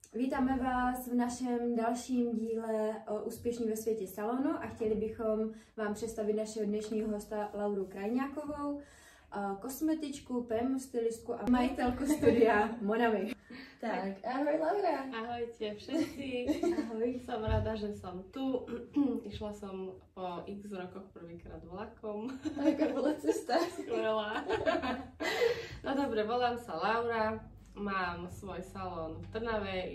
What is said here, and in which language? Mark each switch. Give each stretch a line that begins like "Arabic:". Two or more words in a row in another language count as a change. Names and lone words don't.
Czech: Vítáme vás v našem dalším díle o Úspěšní ve světě salonu a chtěli bychom vám představit našeho dnešního hosta Lauru Krajňákovou, kosmetičku, prémium stylistku a majitelku studia Monami. Tak, ahoj Laura.
Slovak: Ahojte všetci.
Czech: Ahoj.
Slovak: Som rada, že som tu. Išla som po x rokoch prvýkrát vlakom. Aká bola cesta? Skvelá. No dobre, volám sa Laura. Mám svoj salón v Trnave.